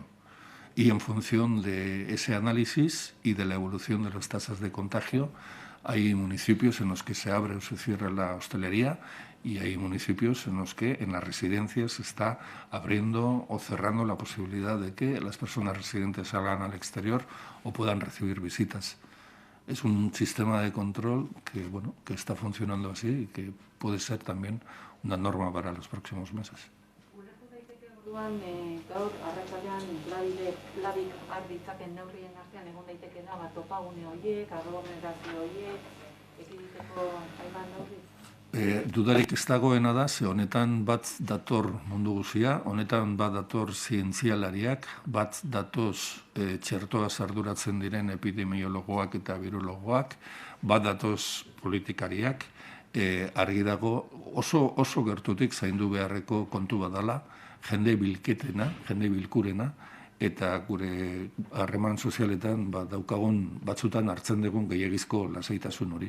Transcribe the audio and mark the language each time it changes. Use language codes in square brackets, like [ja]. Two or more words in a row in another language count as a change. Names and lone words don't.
[es] Y en función de ese análisis y de la evolución de las tasas de contagio, hay municipios en los que se abre o se cierra la hostelería y hay municipios en los que en las residencias se está abriendo o cerrando la posibilidad de que las personas residentes salgan al exterior o puedan recibir visitas. Es un sistema de control que, bueno, que está funcionando así y que puede ser también una norma para los próximos meses. [eu] Orduan, gaur arratsaldean labik har ditzaken neurrien artean egon daitekeela topagune horiek, aglomerazio horiek, ekiditeko hainbat neurri? Dudarik ez dagoena da, ze honetan bat dator mundu guzia, honetan bat dator zientzialariak, bat datoz txertoaz arduratzen diren epidemiologoak eta virologoak, bat datoz politikariak, argi dago oso gertutik zaindu beharreko kontu badala, jende bilketena, jende bilkurena, eta gure harreman sozialetan daukagun batzutan hartzen dugun gehiagizko lasaitasun hori.